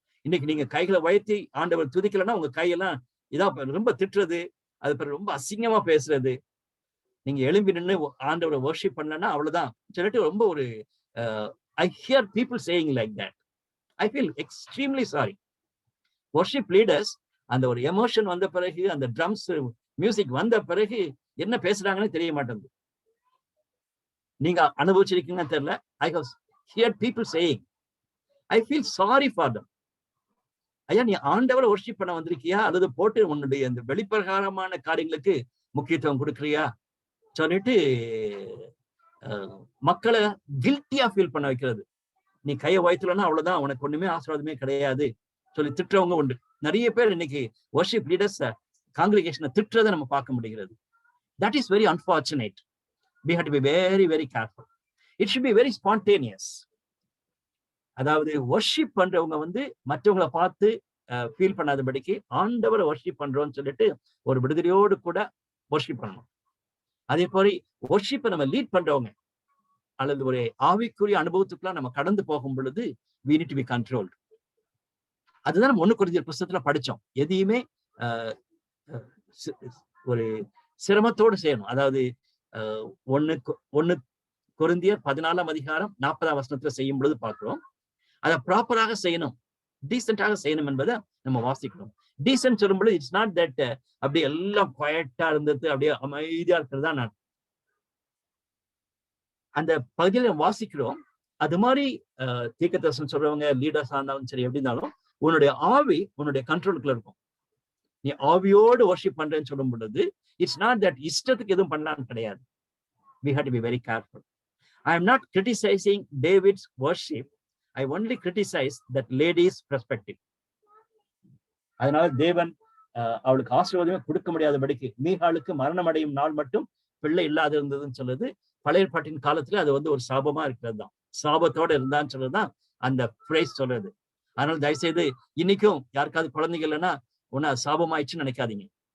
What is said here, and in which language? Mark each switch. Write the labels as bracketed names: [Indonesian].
[Tamil] இன்னைக்கு நீங்க கைகளை உயர்த்தி ஆண்டவர் துதிக்கலன்னா உங்க கையெல்லாம் இதா ரொம்ப திட்டுறது, அது ரொம்ப அசிங்கமா பேசுறது, நீங்க எழும்பி நின்று ஆண்டவரை வர்ஷிப் பண்ணலன்னா அவ்வளவுதான் சொல்லிட்டு ரொம்ப ஒரு [English] I hear people saying like that. I feel extremely sorry. Worship leaders, [Tamil] அந்த ஒரு எமோஷன் வந்த பிறகு, அந்த ட்ரம்ஸ் மியூசிக் வந்த பிறகு என்ன பேசுறாங்கன்னு தெரிய மாட்டேங்குது. நீங்க அனுபவிச்சிருக்கீங்கன்னு தெரியல. [English] I have heard people saying, I feel sorry for them. [Tamil] ஐயா, நீ ஆண்டவரை வர்ஷிப் பண்ண வந்திருக்கியா அல்லது போட்டு உன்னுடைய அந்த வெளிப்பிரகாரமான காரியங்களுக்கு முக்கியத்துவம் கொடுக்குறியா சொல்லிட்டு மக்களை கில்ட்டியா ஃபீல் பண்ண வைக்கிறது. நீ கையை உயர்த்தலன்னா அவ்வளவுதான், உனக்கு ஒண்ணுமே ஆசீர்வாதமே கிடையாது சொல்லி திட்டுறவங்க உண்டு. நிறைய பேர் இன்னைக்கு வர்ஷிப் லீடர்ஸ் காங்கிரிகேஷனை திட்டுறதை நம்ம பார்க்க முடிகிறது. [English] That is very unfortunate. We have to be very, very careful. It should be very spontaneous. [Tamil] அதாவது வர்ஷிப் பண்றவங்க வந்து மற்றவங்களை பார்த்து ஃபீல் பண்ணாதபடிக்கு ஆண்டவரை வர்ஷிப் பண்றோம்னு சொல்லிட்டு ஒரு விடுதலையோடு கூட வர்ஷிப் பண்ணணும். அதே போல வர்ஷிப்பை நம்ம லீட் பண்றவங்க அல்லது ஒரு ஆவிக்குரிய அனுபவத்துக்குலாம் நம்ம கடந்து போகும் பொழுது [English] we need to be controlled. [Tamil] அதுதான் நம்ம 1 கொரிந்தியர் புத்தகத்துல படிச்சோம். எதையுமே ஒரு சிரமத்தோடு செய்யணும். அதாவது 1 கொரிந்தியர் 14ஆம் அதிகாரம் 40ஆம் வசனத்துல செய்யும் பொழுது பார்க்கிறோம். அதை ப்ராப்பராக செய்யணும், டீசென்டாக செய்யணும் என்பதை நம்ம வாசிக்கணும். டீசென்ட் சொல்லும்போது [English] it's not that [Tamil] அப்படியே எல்லாம் குவைட்டா இருந்தது அப்படியே அமைதியா இருக்கிறதா நான் அந்த பகுதியில வாசிக்கிறோம். அது மாதிரி தீர்க்கதரிசனம் சொல்றவங்க லீடர்ஸா இருந்தாலும் சரி, எப்படி இருந்தாலும் உன்னுடைய ஆவி உன்னுடைய கண்ட்ரோலுக்குள்ள இருக்கும். நீ ஆவியோடு வர்ஷிப் பண்றேன்னு சொல்லும் பொழுது [English] it's not that [Tamil] இஷ்டத்துக்கு எதுவும் பண்ணலான்னு கிடையாது. [English] We have to be very careful. I am not criticizing David's worship. I only criticize that lady's perspective. [Tamil] அதனால தேவன் அவளுக்கு ஆசீர்வாதமே கொடுக்க முடியாதபடிக்கு மீகாளுக்கு மரணம் அடையும் நாள் மட்டும் பிள்ளை இல்லாத இருந்ததுன்னு சொல்லுது. பழைய ஏற்பாட்டின் காலத்துல அது வந்து ஒரு சாபமா இருக்கிறது தான், சாபத்தோட இருந்தான்னு சொல்றதுதான் அந்த பிரைஸ் சொல்றது. அதனால தயவுசெய்து இன்னைக்கும் யாருக்காவது குழந்தைங்க இல்லைன்னா ஒன்னு சாபமாயிடுச்சுன்னு நினைக்காதீங்க.